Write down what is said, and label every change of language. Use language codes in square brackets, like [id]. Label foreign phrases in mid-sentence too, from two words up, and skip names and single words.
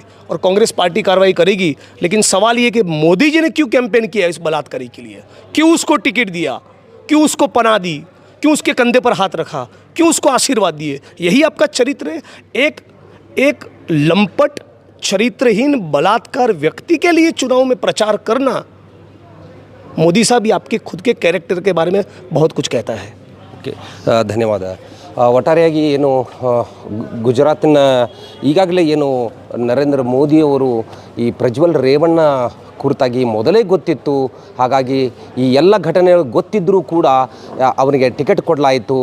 [hi] और कांग्रेस पार्टी कार्रवाई करेगी। लेकिन सवाल ये कि मोदी जी ने क्यों कैंपेन किया इस बलात्कारी के लिए, क्यों उसको टिकट दिया, क्यों उसको पनाह दी, क्यों उसके कंधे पर हाथ रखा, क्यों उसको आशीर्वाद दिए? यही आपका चरित्र है। एक लंपट चरित्रहीन बलात्कार व्यक्ति के लिए चुनाव में प्रचार करना, मोदी साहब, ये आपके खुद के कैरेक्टर के बारे में बहुत कुछ कहता है। [kn] ಓಕೆ, ಧನ್ಯವಾದ. ಒಟ್ಟಾರೆಯಾಗಿ ಏನು ಗುಜರಾತಿನ ಈಗಾಗಲೇ ಏನು ನರೇಂದ್ರ ಮೋದಿಯವರು ಈ ಪ್ರಜ್ವಲ್ ರೇವಣ್ಣ ಕುರಿತಾಗಿ ಮೊದಲೇ ಗೊತ್ತಿತ್ತು. ಹಾಗಾಗಿ ಈ ಎಲ್ಲ ಘಟನೆಗಳು ಗೊತ್ತಿದ್ದರೂ ಕೂಡ ಅವನಿಗೆ ಟಿಕೆಟ್ ಕೊಡಲಾಯಿತು.